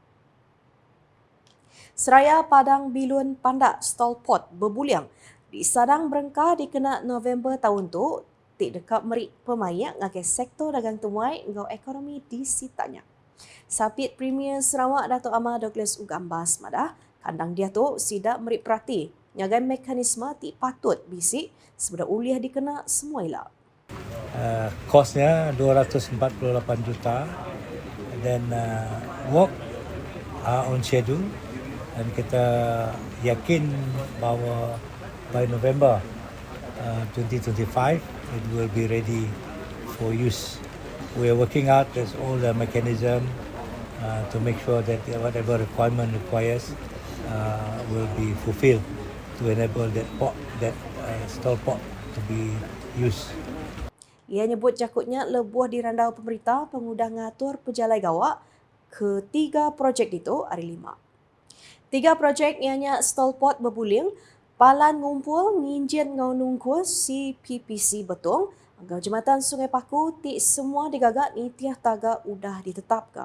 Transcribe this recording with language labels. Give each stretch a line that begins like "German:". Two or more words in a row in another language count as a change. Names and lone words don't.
Iban: Seraya Padang Bilun Pandak stol pot berbuliang di Sadang Berengkah dikena November tahun tu, tik dekat merik pemayak ngagai sektor dagang temuai ngau ekonomi di sitanya. Sapit Premier Sarawak Datuk Amar Douglas Ugambas madah, kandang dia tu sidak merik perhati ngagai mekanisme tik patut bisik sebeda uliah dikena semua elak.
Malay: Kosnya 248 juta dan
English: work on schedule
Malay: dan kita yakin bahawa
English: by November 2025 it will be ready for use. We are working out there's all the mechanism to make sure that whatever requirement requires will be fulfilled to enable that stall pot to be used.
Iban: Ia nyebut jakutnya lebuh dirandau pemerintah pengudah ngatur pejalai gawak ke 3 projek itu hari 5. 3 projek ianya stall pot berbuling, palan ngumpul, nginjin ngau nungkus CPPC Betong, ngau Jambatan Sungai Paku, tik semua digagak ni tiah taga udah ditetapkan.